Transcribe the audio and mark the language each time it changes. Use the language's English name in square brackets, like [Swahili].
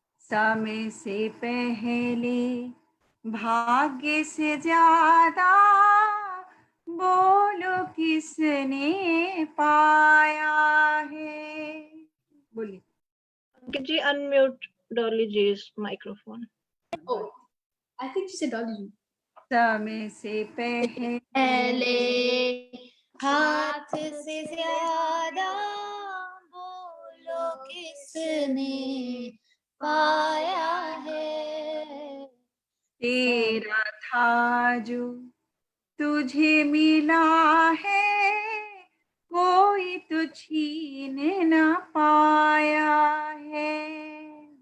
[Hindi] समय से पहले, भाग्य से ज्यादा, बोलो किसने पाया है. बोलिए. [English] Could you unmute Dolly G's microphone? Oh, I think she said Dolly. [Hindi] समय से पहले हाथ से ज्यादा, बोलो किसने पाया है। तेरा था जो तुझे मिला है, कोई तो छीन ना पाया है.